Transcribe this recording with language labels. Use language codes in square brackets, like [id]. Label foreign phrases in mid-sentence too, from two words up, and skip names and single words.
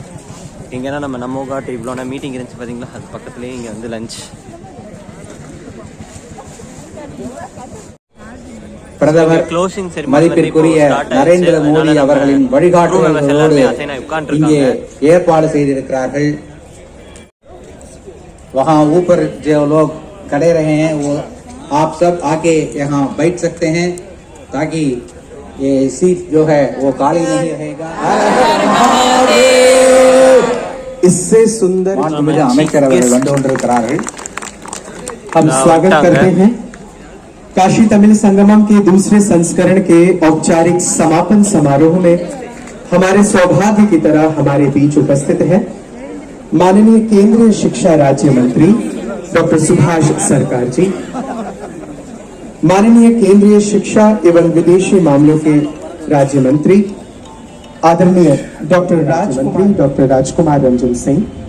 [ta] இங்கேனா நம்ம ஊகாட்டு இவ்வளோனா மீட்டிங் இருந்துச்சு பார்த்தீங்களா, அது பக்கத்துலேயே இங்கே வந்து லஞ்ச். பிரதமர் மதிப்பிற்குரிய நரேந்திர மோடி அவர்களின் வழிகாட்டுதல்களோடு இங்கே ஏற்பாடு செய்திருக்கிறார்கள். [hi] वहाँ ऊपर जो लोग खड़े रहे हैं वो आप सब आके यहाँ बैठ सकते हैं ताकि ये सीट जो है वो खाली नहीं रहेगा. इससे सुंदर [ta] அமைச்சர் அவர்கள் வந்து கொண்டிருக்கிறார்கள். [hi] हम स्वागत करते हैं. काशी तमिल संगमम के दूसरे संस्करण के औपचारिक समापन समारोह में हमारे सौभाग्य की तरह हमारे बीच उपस्थित है माननीय केंद्रीय शिक्षा राज्य मंत्री डॉक्टर सुभाष सरकार जी, माननीय केंद्रीय शिक्षा एवं विदेशी मामलों के राज्य मंत्री आदरणीय डॉक्टर राजकुमार रंजन सिंह,